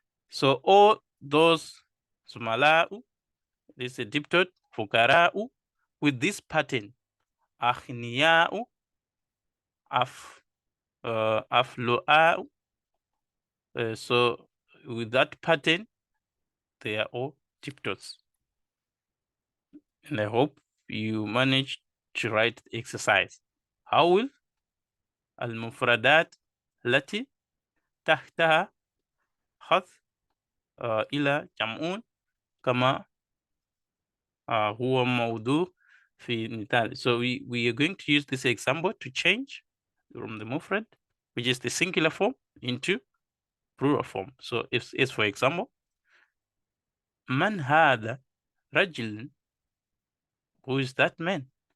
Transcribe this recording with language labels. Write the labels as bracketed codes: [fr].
[en] So all those sumala'u, this is a diptot, fukara'u, with this pattern, akhniya'u, aflu'a'u. So with that pattern, they are all diptots. And I hope you managed to write the exercise. [ar] حول المفردات التي تحتها خط إلى جمعون كما هو موضوع في المثال. [en] So we are going to use this example to change from the mufrad, which is the singular form, into plural form. So if for example, [ar] من هذا رجل, [en] who is that man?